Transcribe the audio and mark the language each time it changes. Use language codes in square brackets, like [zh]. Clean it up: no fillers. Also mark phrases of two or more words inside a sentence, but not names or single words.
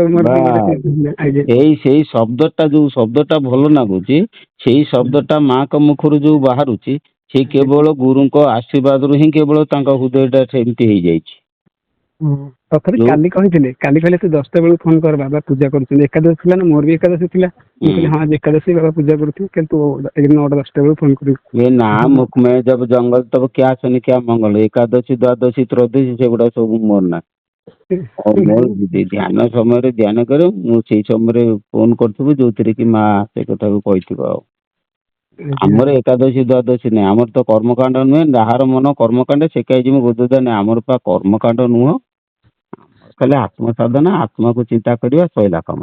[or] ସେଇ ଶବ୍ଦଟା, ଯୋଉ ଶବ୍ଦଟା ଭଲ ଲାଗୁଛି, ସେଇ ଶବ୍ଦଟା ମାଙ୍କ ମୁଖରୁ ଯୋଉ ବାହାରୁଛି, ସେ କେବଳ ଗୁରୁଙ୍କ ଆଶୀର୍ବାଦରୁ ହିଁ କେବଳ ତାଙ୍କ ହୃଦୟଟା ସେମିତି ହେଇଯାଇଛି। ତଥାପି କାଲି କହିଥିଲେ ତୁ 10ଟା ବେଳକୁ ଫୋନ କର, ବାବା ପୂଜା କରୁଛନ୍ତି। ଏକାଦଶୀ ଥିଲା ନା, ମୋର ବି ଏକାଦଶୀ ଥିଲା। ମୁଁ କହିଲି ହଁ, ଏକାଦଶୀ ବାବା ପୂଜା କରୁଥିବେ, କିନ୍ତୁ 9ଟା 10ଟା ବେଳକୁ ଫୋନ କରିବି। ନା, [hi] मुख में जब जंगल तब क्या शनि क्या मंगल, एकादशी द्वादशी त्रयोदशी [or] ସେଗୁଡା ସବୁ ମୋର ନା। ମୋର ଧ୍ୟାନ ସମୟରେ ଧ୍ୟାନ କରେ, ମୁଁ ସେଇ ସମୟରେ ଫୋନ କରିଥିବୁ, ଯୋଉଥିରେ କି ମା ସେ କଥାକୁ କହିଥିବ। ଆଉ ଆମର ଏକାଦଶୀ ଦ୍ୱାଦଶୀ ନାହିଁ, ଆମର ତ କର୍ମକାଣ୍ଡ ନୁହେଁ। ଯାହାର ମନ କର୍ମକାଣ୍ଡ ସେ କାହିଁ ଯିବ ବୋଧୁତା ନାହିଁ। ଆମର ପା କର୍ମକାଣ୍ଡ ନୁହଁ, ଖାଲି ଆତ୍ମ ସାଧନା, ଆତ୍ମାକୁ ଚିନ୍ତା କରିବା, ସଇଲା କାମ।